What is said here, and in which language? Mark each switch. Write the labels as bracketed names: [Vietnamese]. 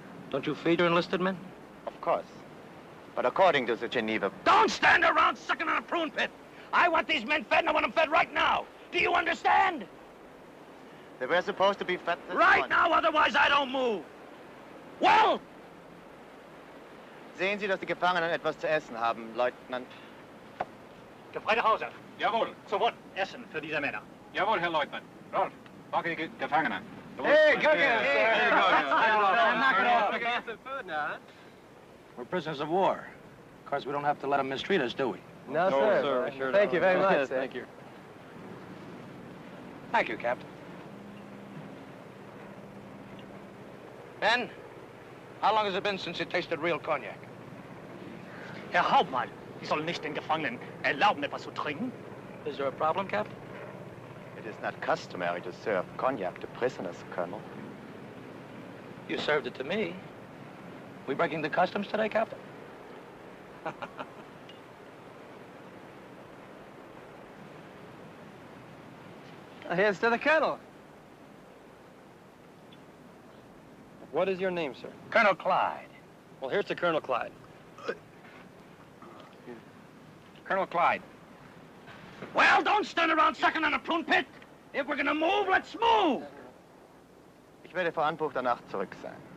[English] Don't you feed your enlisted men? Of course. But according to the Geneva... Don't stand around sucking on a prune pit. I want these men fed, and I want them fed right now. Do you understand? They were supposed to be fed this Right morning. now, otherwise I don't move. Well! [German] Sehen Sie, dass die Gefangenen etwas zu essen haben, Leutnant. Gefreiter Hauser. Jawohl. Sofort Essen für diese Männer. Jawohl, Herr Leutnant. Rolf, packe die Gefangenen. [English] Hey, cook it! Hey, Knock it off. Okay. Some food now, huh? We're prisoners of war. Of course, we don't have to let them mistreat us, do we? No, sir. Thank you very much, sir. Thank you. Thank you, Captain. Ben, how long has it been since you tasted real cognac? [German] Herr Hauptmann, Sie sollen nicht den Gefangenen erlauben, etwas zu trinken. [English] Is there a problem, Captain? It is not customary to serve cognac to prisoners, Colonel. You served it to me. We breaking the customs today, Captain? Here's to the Colonel. What is your name, sir? Colonel Clyde. Well, here's to Colonel Clyde. Colonel Clyde. Well, don't stand around sucking on a prune pit. If we're gonna move, let's move. [German] Ich werde vor Anbruch der Nacht zurück sein.